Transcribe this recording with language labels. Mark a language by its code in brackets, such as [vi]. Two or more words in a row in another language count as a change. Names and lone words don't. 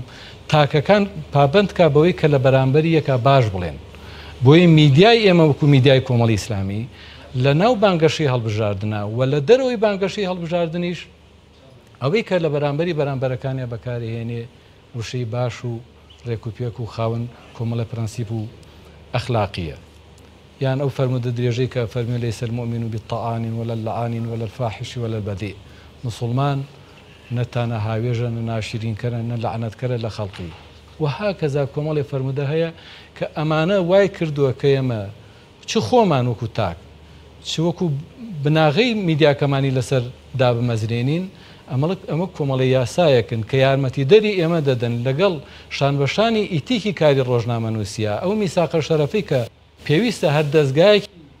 [ckb] تاکەکان پابند کا بەوەی کە لە بەرامبەری یەکە باش بڵێن بۆی میدیای ئێمە وەکو میدیای کۆمەڵی ئیسلامی لە ناو بانگەشەی هەڵبژاردنە و لە دەرەوەی بانگەشەی هەڵبژاردنیش ئەوەی کە لە بەرامبەری بەرامبەرەکانیە بەکارهێنێ وشەی باش و ڕێکوپێک و خاوەن کۆمەڵە پرەنسیپ و ئەخلاقیە یان ئەو فەرمودە درێژەی کە فەرمی [ar] لەیسە المؤمن بالطعان ولا اللعان ولا الفاحش ولا البذيء [ckb] مسلمان نەتانە هاوێژە نە ناشرینکەرە نە لەعنەتکەرە لە خەڵقی وهاکەزا کۆمەڵی فەرمودە هەیە کە ئەمانە وای کردووە کە ئێمە چ خۆمان وەکو تاک چ وەکو بناغەی میدیاکەمانی لەسەر دابمەزرێنین ئەمە کۆمەڵی یاسایەکن کە یارمەتی دەری ئێمە دەدەن لەگەڵ شانبەشانی ئیتیکی کاری ڕۆژنامە نووسیا ئەو میساقە شەرەفی کە پێویستە هەر دەستگایەکی